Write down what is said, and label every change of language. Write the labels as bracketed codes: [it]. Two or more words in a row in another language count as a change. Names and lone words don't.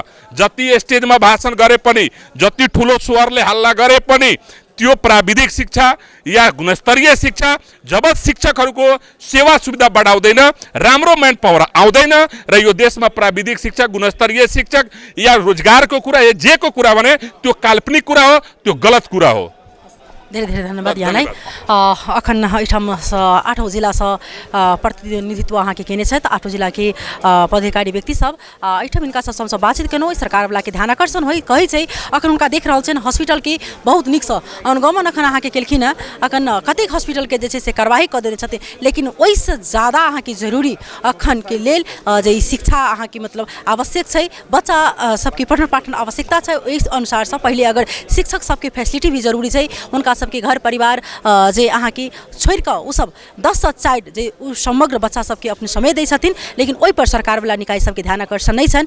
[ne] जति स्टेजमा भाषण गरे पनि, जति ठुलो स्वरले हल्ला गरे पनि त्यो प्राविधिक शिक्षा या गुणस्तरीय शिक्षा जब शिक्षकहरूको सेवा सुविधा बढाउँदैन, राम्रो [en] man power [ne] आउँदैन र यो देशमा प्राविधिक शिक्षा, गुणस्तरीय शिक्षक या रोजगारको कुरा या जेको कुरा भने त्यो काल्पनिक कुरा हो, त्यो गलत कुरा हो। धेरै धेरै धन्यवाद यहाँलाई। [mai] अखन एठाम 8औं जिला से प्रतिनिधित्व अहाँ के केने छथि, 8औं जिला के पदाधिकारी व्यक्ति सब एठाम इनका सब बातचीत केनो सरकार वाला के ध्यान आकर्षण होई कही छै अखन उनका देख रहल छन हॉस्पिटल के बहुत निक स अनुगमन अखन अहाँ के केलखिन है, अखन कतेक हॉस्पिटल के जे छै से कार्यवाही क देने छथि, लेकिन ओइ से ज्यादा अहाँ के जरूरी अखन के लेल जे शिक्षा अहाँ के मतलब आवश्यक छै, बच्चा सबके पठन पाठन आवश्यकता छै, ओइ अनुसार से पहिले अगर शिक्षक सबके फैसिलिटी भी जरूरी छै, उनका सबके घर परिवार जे अहाँ के छोड़ के उ सब 10 साइड जे उ समग्र बच्चा सबके अपने समय दै छथिन, लेकिन ओइ पर सरकार वाला निकाय सबके ध्यान आकर्षण नहीं छन।